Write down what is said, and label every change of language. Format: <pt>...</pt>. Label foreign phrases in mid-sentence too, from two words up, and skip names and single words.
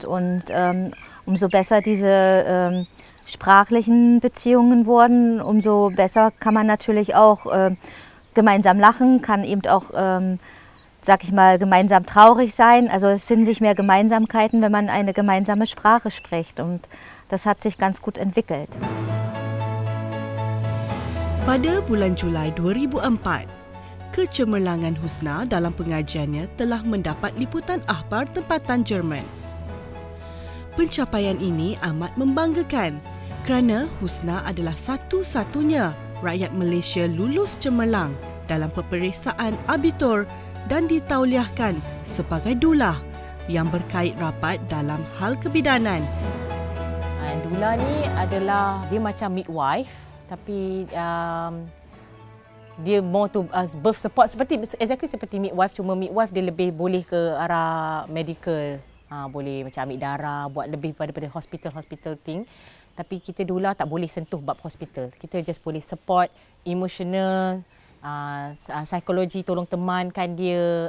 <de>Und umso besser diese sprachlichen Beziehungen wurden, umso besser kann man natürlich auch gemeinsam lachen, kann eben auch, sag ich mal, gemeinsam traurig sein. Also es finden sich mehr Gemeinsamkeiten, wenn man eine gemeinsame Sprache spricht. Und das hat sich ganz gut entwickelt.</de> <ms>Pada bulan Julai 2004, kecemerlangan Husna dalam pengajiannya telah mendapat liputan akhbar tempatan Jerman. Pencapaian ini amat membanggakan kerana Husna adalah satu-satunya rakyat Malaysia lulus cemerlang dalam peperiksaan abitur dan ditauliahkan sebagai dulah yang berkait rapat dalam hal kebidanan. Dulah ni adalah, dia macam midwife tapi dia</ms> <en>more to birth support,</en> <ms>exactly seperti midwife, cuma midwife dia lebih boleh ke arah medical boleh macam ambil darah, buat lebih daripada</ms> <en>hospital thing.</en> <ms>Tapi kita doula tak boleh sentuh bab hospital. Kita just boleh</ms> <en>support emotional,</en> <ms>psikologi, tolong temankan dia.</ms>